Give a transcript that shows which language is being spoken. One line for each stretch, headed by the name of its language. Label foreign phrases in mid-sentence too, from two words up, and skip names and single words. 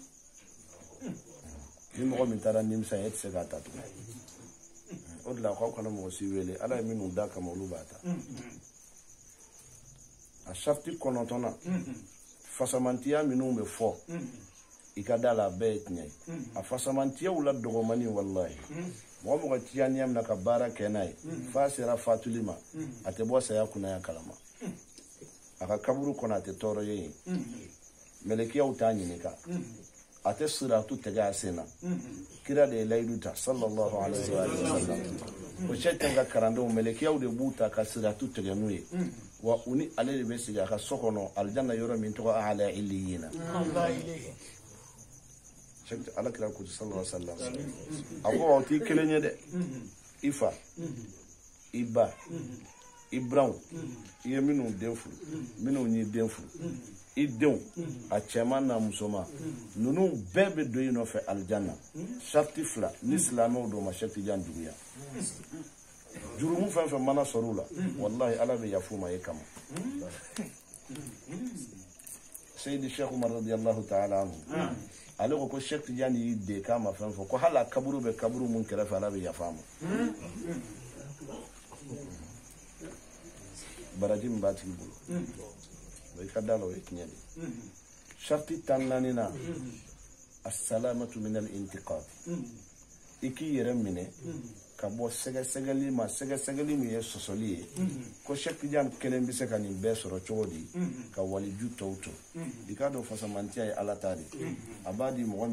Bambara: ni mɔgɔ min taara nimisa e tɛ se k'a ta tugun o de la k'aw kana mɔgɔ si wele ala ye minnu da kama olu b'a ta a sharti 9nan fasamantiya minnu bɛ fɔ i ka da la a bɛɛ ye tiɲɛ ye a fasamantiyaw la dɔgɔmani wallahi mɔgɔ mɔgɔ tijaniya mina ka baara kɛ n'a ye f'a sera fatuli ma a tɛ bɔ saya kunnaya kalama a ka kaburu kɔnɔ a tɛ tɔɔrɔ ye yen melekiyaw t'a ɲininka a tɛ siratu tɛgɛ a sen na kira de ye layidu ta
Arabic: صلى الله عليه وسلم
Bambara: o sɛtɛn ka karandenw melekiyaw de b'u ta ka siratu tɛgɛ n'u ye wa u ni ale de bɛ sigi a ka so kɔnɔ alijanna yɔrɔ min tɔgɔ ala illiyina ala kira ko
Arabic: صلى الله عليه وسلم
Bambara: a ko aw t'i kelen ye dɛ i fa i ba i branw i ye minnu den furu minnu y'i den furu i denw a cɛman n'a musoman ninnu bɛɛ bɛ don i nɔfɛ alijanna sariti 2 ni silamɛw don ma sariti jan juguya jurumu fɛn fɛn mana sɔrɔ u la wallahi ala bɛ yafu ma e kama seyidi sheikh umar
Arabic: رضي الله تعالى عنه
Bambara: ale ko Sheikh Tidiane y'i de k'a ma fɛn fɔ ko hali a kaburu bɛ kaburu mun kɛrɛfɛ ala bɛ yafa ma baraji min b'a tigi bolo i ka da la o ye tiɲɛ de sharti 14 na
Arabic: السلامة من الانتقاد
Bambara: i k'i yɛrɛ minɛ ka bɔ sɛgɛsɛgɛli ma sɛgɛsɛgɛli min ye sɔsɔli ye ko Sheikh Tidiane kelen bɛ se ka nin bɛɛ sɔrɔ cogo di ka waliju tɔw to i k'a dɔn fasamantiya ye ala ta de a b'a di mɔgɔ